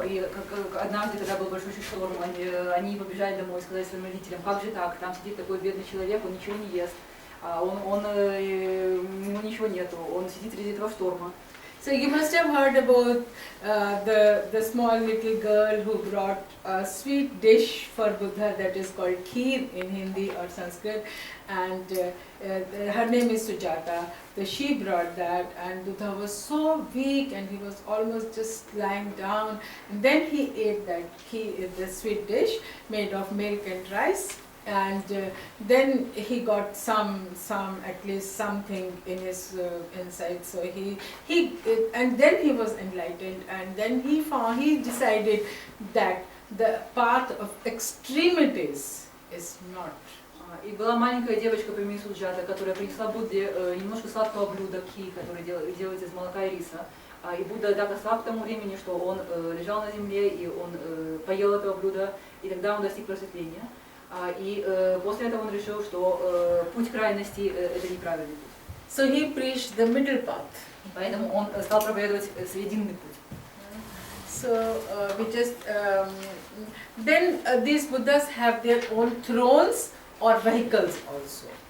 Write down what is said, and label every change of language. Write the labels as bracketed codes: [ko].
[ru] И однажды, когда был большой шторм, они побежали домой и сказали своим родителям: «Как же так? Там сидит такой бедный человек, он ничего не ест, ему ничего нету, он сидит среди этого шторма». [en] So you must have heard about the small little girl who brought a sweet dish for Buddha that is called kheer in Hindi or Sanskrit, and her name is Sujata. So she brought that, and Buddha was so weak and he was almost just lying down, and then he ate that kheer, the sweet dish made of milk and rice. And then he got at least something in his inside. So and then he was enlightened, and then he decided that the path of extremities is not. [ru] И была маленькая девочка по имени Суджата, которая принесла Будде немножко сладкого блюда ки, которое делается из молока и риса. И Будда так ослаб к тому времени, что он лежал на земле, и он поел этого блюда, и тогда он достиг просветления. И после этого он решил, что путь крайности это неправильный путь. [en] So he preached the middle path. [ru] Поэтому он стал проповедовать срединный путь. [en] So we just then these Buddhas have their own thrones or vehicles also.